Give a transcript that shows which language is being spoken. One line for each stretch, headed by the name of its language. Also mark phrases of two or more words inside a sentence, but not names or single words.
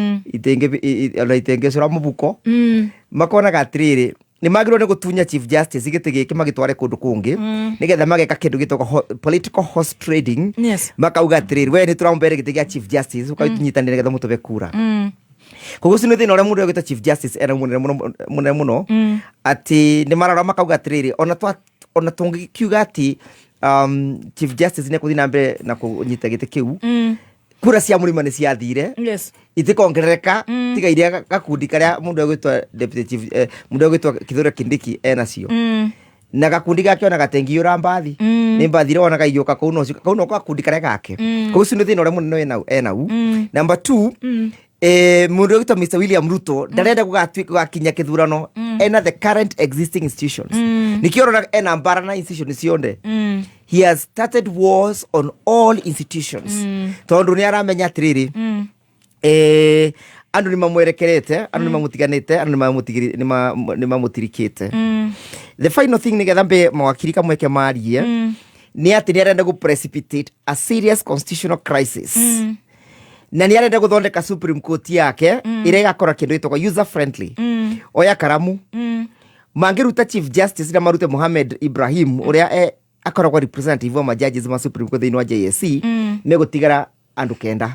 Kikuyu: itengecũra mũbuko makonaga atĩrĩrĩ nĩ magĩrĩirwo nĩ gũtunya Chief Justice gĩtĩ gĩkĩ magĩtware kũndũ kũngĩ nĩgetha mageka kĩndũ gĩtagwo
English: political horse trading.
Kikuyu: Makauga atĩrĩrĩ we nĩ tũramũbere gĩtĩ gĩa Chief Justice ũkagĩtunyitanĩra nĩgetha mũtũbe kura. Koguo ũcio nĩ thĩna ũrĩa mũndũ ũgĩtwa Chief Justice ena mũnene mũno atĩ nĩ marora makauga atĩrĩrĩ ona tũngĩkiuga atĩ Chief Justice nĩ kũthiĩ na mbere na kũnyita gĩtĩ kĩu kura cia mũrima nĩ ciathire itikongerereka tiga iria gakundi karĩa mũndũ ũgĩtwa Deputy Chief mũndũ ũgĩtwa Kithure Kindiki enacio na gakundi gake ona gatengiũra mbathi nĩ mbathi ĩrĩa wonaga igĩũka kau no gakundi karĩa gake. Koguo ũcio nĩ thĩna ũrĩa mũnene enau. Number 2 mũndũ ũgĩtwa Mr. William Ruto ndarenda gũgakinya kĩthurano ena
English: the current existing institutions.
Kikuyu: Nĩkĩo ũrona ena mbara na institutions ciothe.
English: He has started wars on all institutions.
Kikuyu: Tondũ nĩ aramenya atĩrĩrĩ andũ nĩ mamwerekerete andũ nĩ mamũtiganĩte andũ nĩ mamũtirikĩte.
English: The final thing
Kikuyu: nĩgetha mbe mawakiri kamweke marie nĩ atĩ nĩ arenda
English: precipitate a serious constitutional crisis.
Kikuyu: Na nĩ arenda gũthondeka Supreme Court yake ĩrĩa ĩgakora kĩndũ gĩtagwo
English: user friendly.
Kikuyu: Oya karamu mangĩruta Chief Justice na marute Mohamed Ibrahim ũrĩa akoragwo representative wa judges ma Supreme Court thĩinĩ wa JSC megũtigara andũ kenda.